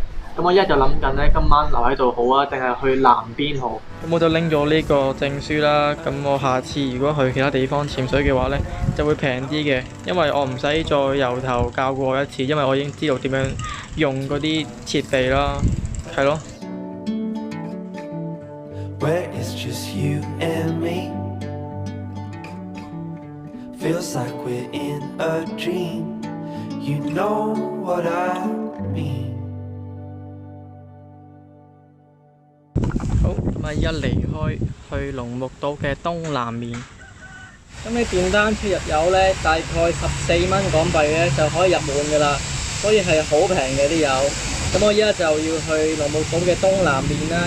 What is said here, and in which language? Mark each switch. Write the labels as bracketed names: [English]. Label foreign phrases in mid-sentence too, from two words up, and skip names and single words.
[Cantonese] 咁我一就諗緊咧，今晚留喺度好啊，定係去南邊好？咁我就拎咗呢個證書啦。咁我下次如果去其他地方潛水嘅話咧，就會平啲嘅，因為我唔使再由頭教過一次，因為我已經知道點樣用嗰啲設備啦，係咯。 [English] where it's just you and me. Feels like we're in a dream. You know what I mean. [Cantonese] 好，咁啊一離開去龍目島嘅東南面。咁你電單車入油呢，大概14蚊港幣呢就可以入滿噶啦，所以係好平嘅啲油。咁我依家就要去龍目島嘅東南面啦。